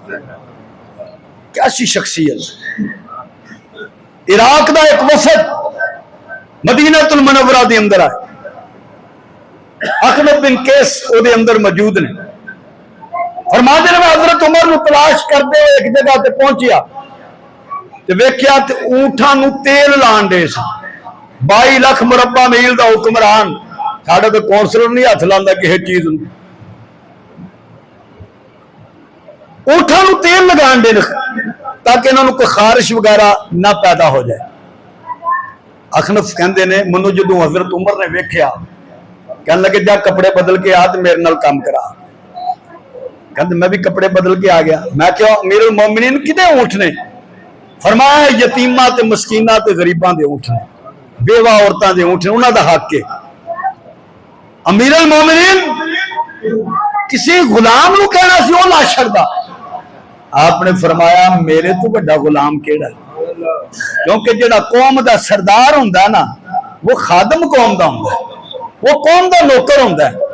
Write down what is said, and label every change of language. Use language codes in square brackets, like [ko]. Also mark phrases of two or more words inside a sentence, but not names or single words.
[ur] کیسی شخصیت. [pa] عراق دا ایک وفد مدینہ المنورہ دے اندر آئے, اخنف بن کیس او دے اندر موجود نے. [ur] فرماتے ہیں [pa] میں حضرت عمر نو تلاش کرتے ہوئے ایک جگہ تے پہنچیا تے ویکھیا تے اونٹاں نو تیل لان دے سی. 22 لاکھ مربع میل دا حکمران, ساڈا تے کونسلر نہیں ہاتھ لاندا کسے چیز نو. اونٹاں نو تیل لگان دے تاکہ انہوں کوئی خارش وغیرہ نہ پیدا ہو جائے. اخنف کہندے نے منو جدوں حضرت عمر نے ویکھیا کہنے لگے جا کپڑے بدل کے آ تے میرے نال کام کرا. کہندے میں بھی کپڑے بدل کے آ گیا. میں کہا امیر المومنین کدے اونٹ نے؟ فرمایا یتیماں تے مسکیناں تے غریباں دے اونٹ نے, بیوہ عورتاں دے اونٹ نے, انہاں دا حق ہے. امیر المومنین کسی غلام نو کہنا سی او لا چھڑدا. آپ نے فرمایا میرے تو بڑا غلام کیڑا ہے, کیونکہ جڑا قوم دا سردار ہوندا نا وہ خادم قوم دا ہوندا ہے, وہ قوم دا نوکر ہوندا ہے.